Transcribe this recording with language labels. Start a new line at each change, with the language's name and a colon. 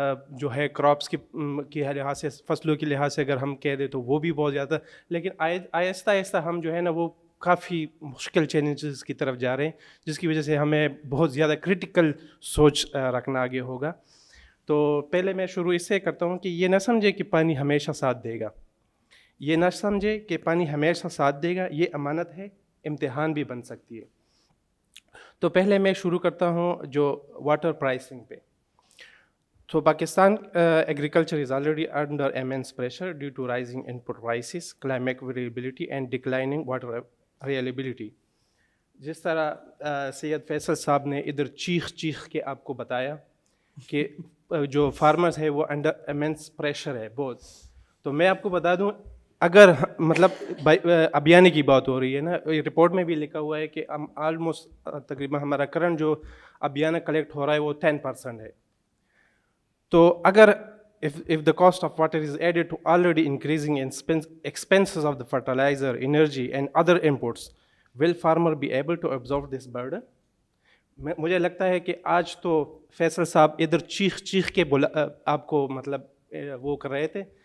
Urdu: جو ہے کراپس کی لحاظ سے, فصلوں کے لحاظ سے اگر ہم کہہ دیں تو وہ بھی بہت زیادہ, لیکن آہستہ آہستہ ہم جو ہے نا وہ کافی مشکل چیلنجز کی طرف جا رہے ہیں, جس کی وجہ سے ہمیں بہت زیادہ کرٹیکل سوچ رکھنا آگے ہوگا. تو پہلے میں شروع اس سے کرتا ہوں کہ یہ نہ سمجھے کہ پانی ہمیشہ ساتھ دے گا, یہ نہ سمجھے کہ پانی ہمیشہ ساتھ دے گا, یہ امانت ہے, امتحان بھی بن سکتی ہے. تو پہلے میں شروع کرتا ہوں جو واٹر پرائسنگ پہ.
English: تو Pakistan agriculture is already under immense pressure due to rising input prices, climate variability and declining water availability.
Urdu: جس طرح سید فیصل صاحب نے ادھر چیخ کے آپ کو بتایا کہ جو فارمرز ہے وہ انڈر امینس پریشر ہے بہت. تو میں آپ کو بتا دوں اگر مطلب ابیانے کی بات ہو رہی ہے نا, رپورٹ میں بھی لکھا ہوا ہے کہ ہم آلموسٹ تقریباً ہمارا کرنٹ جو ابیانہ کلیکٹ ہو رہا ہے وہ 10% ہے. تو اگر
English: if the cost of water is added to already increasing expenses of the fertilizer, energy and other inputs, will farmer be able to absorb this burden?
Urdu: مجھے لگتا ہے کہ آج تو فیصل صاحب ادھر چیخ کے آپ کو مطلب وہ کر رہے تھے.